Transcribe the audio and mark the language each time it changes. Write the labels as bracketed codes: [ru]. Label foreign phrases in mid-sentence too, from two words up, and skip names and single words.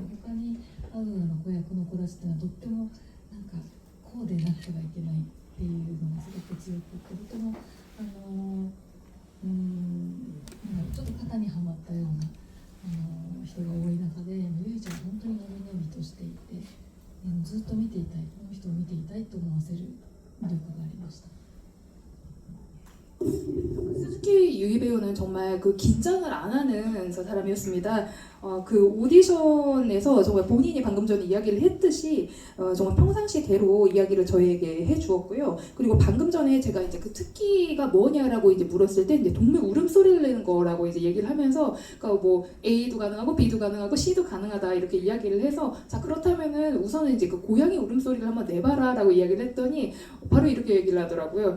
[ja] 他に会う子役の子たちってのはとってもなんかこうでなくてはいけないっていうのがすごく強くて、とてもちょっと肩にはまったような人が多い中で、ゆいちゃんは本当に伸び伸びとしていて、ずっと見ていたい、この人を見ていたいと思わせる魅力がありました。 [ko] 스즈키 유이 배우는 정말 그 긴장을 안 하는 사람이었습니다. 그 오디션에서 정말 본인이 방금 전에 이야기를 했듯이 정말 평상시대로 이야기를 저희에게 해주었고요. 그리고 방금 전에 제가 이제 그 특기가 뭐냐라고 이제 물었을 때 이제 동물 울음소리를 내는 거라고 이제 얘기를 하면서 그러니까 뭐 A도 가능하고 B도 가능하고 C도 가능하다 이렇게 이야기를 해서 자 그렇다면은 우선은 이제 그 고양이 울음소리를 한번 내봐라라고 이야기를 했더니 바로 이렇게 얘기를 하더라고요.